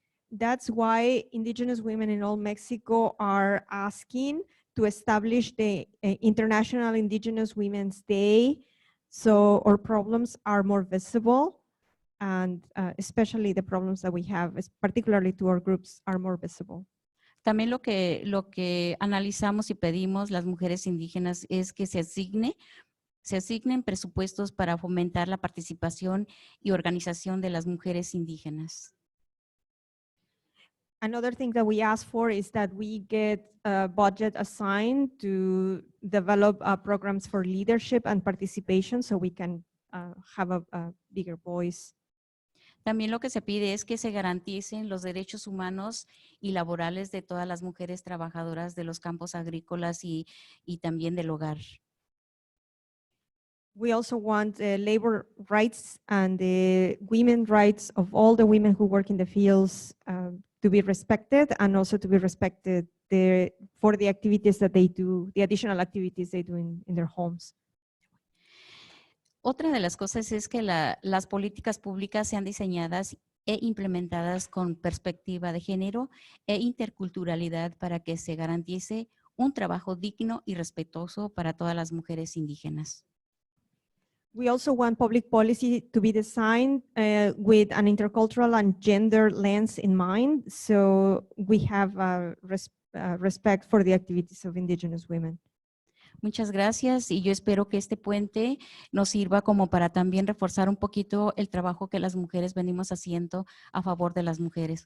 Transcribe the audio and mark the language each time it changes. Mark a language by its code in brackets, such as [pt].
[en] That's why indigenous women in all Mexico are asking to establish the International Indigenous Women's Day, so our problems are more visible, and especially the problems that we have, particularly to our groups, are more visible. [es] También lo que analizamos y pedimos las mujeres indígenas es que se asignen presupuestos para fomentar la participación y organización de las mujeres indígenas. [en] Another thing that we ask for is that we get a budget assigned to develop programs for leadership and participation, so we can have a bigger voice. [es] También lo que se pide es que se garanticen los derechos humanos y laborales de todas las mujeres trabajadoras de los campos agrícolas y también del hogar. [en] We also want labor rights and the women rights of all the women who work in the fields to be respected, and also to be respected for the activities that they do, the additional activities they do in their homes. [es] Otra de las cosas es que las políticas públicas sean diseñadas e implementadas con perspectiva de género e interculturalidad para que se garantice un trabajo digno y respetuoso para todas las mujeres indígenas. [en] We also want public policy to be designed with an intercultural and gender lens in mind, so we have respect for the activities of indigenous women. [es] Muchas gracias, y yo espero que este puente nos sirva como para también reforzar un poquito el trabajo que las mujeres venimos haciendo a favor de las mujeres.